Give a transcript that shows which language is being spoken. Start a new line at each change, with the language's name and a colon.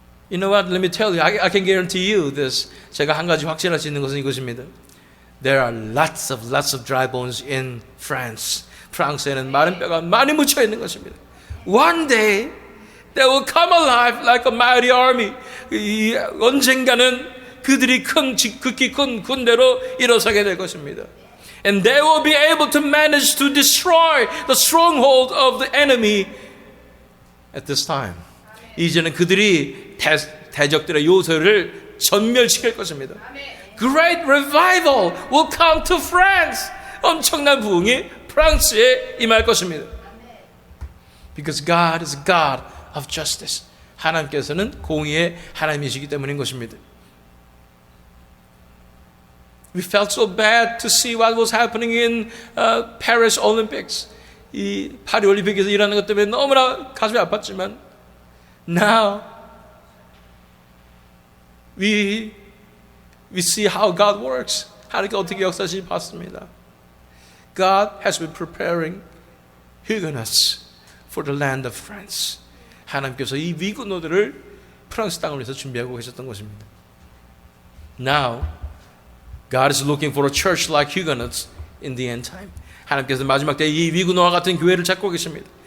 English: You know what? Let me tell you. I can guarantee you this.
Korean: 제가 한 가지 확신할 수 있는 것은 이것입니다.
English: There are lots of dry bones in France.
Korean: 프랑스에는 마른 뼈가 많이 묻혀 있는 것입니다.
English: One day they will come alive like a mighty army.
Korean: 언젠가는 그들이 극히 큰 군대로 일어서게 될 것입니다.
English: And they will be able to manage to destroy the stronghold of the enemy at this time.
Korean: 이제는 그들이 대적들의 요새를 전멸시킬 것입니다.
English: Great revival will come to France.
Korean: 엄청난 부흥이 프랑스에 임할 것입니다.
English: Because God is a God of justice.
Korean: 하나님께서는 공의의 하나님이시기 때문인 것입니다.
English: We felt so bad to see what was happening in Paris Olympics.
Korean: 이 파리 올림픽에서 일하는 것 때문에 너무나 가슴이 아팠지만
English: now we see how God works.
Korean: 하나님께 어떻게 역사하시는지 봤습니다.
English: God has been preparing Huguenots for the land of France.
Korean: 하나님께서 이 위근노들을 프랑스 땅을 위해서 준비하고 계셨던 것입니다.
English: Now, God is looking for a church like Huguenots in the end time.
Korean: 하나님께서 마지막 때 이 위근노와 같은 교회를 찾고 계십니다.